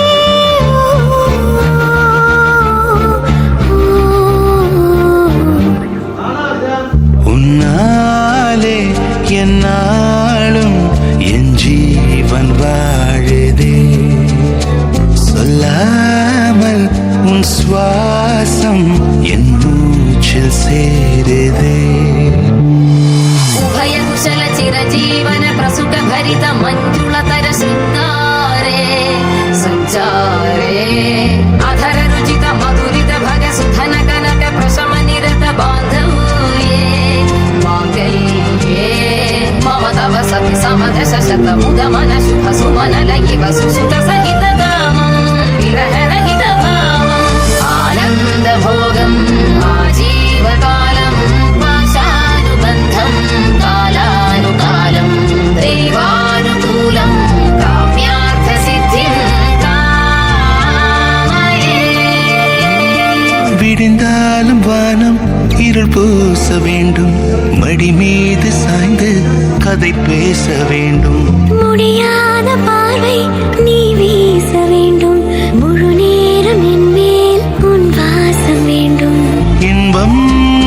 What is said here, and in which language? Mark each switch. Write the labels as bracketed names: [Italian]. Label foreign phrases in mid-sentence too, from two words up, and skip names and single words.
[Tamil] உன்னாலே என்னாலும் என் ஜீவன் வாழுதே சொல்லாமல் உன் சுவாசம் என் மூச்சில் சேருதே [Sanskrit] उभय कुशल चिरजीवन प्रसुख भरित मंजुलतर शृंगारे संचारे अधर रुचित मधुरित भग सुधन कनक प्रशम निरत बांधव्ये मांगल्ये मम तव सति समदश शत मुद मन शुभ सुमन लयि वसु सुत सहित दामं विरह रहित भावं आनंद भोगं आजीवकालं पाशानुबन्धं कालानुकालं देवानुकूलं काम्यार्थ सिद्धिं कामये [Tamil] விடிந்தாலும் வானம் இருள் பூச வேண்டும் மடி மீது சாய்ந்து கதை பேச வேண்டும் முடியாத பார்வை நீ வீச வேண்டும் முழு நேரம் என் மேல் உன் வாசம் வேண்டும்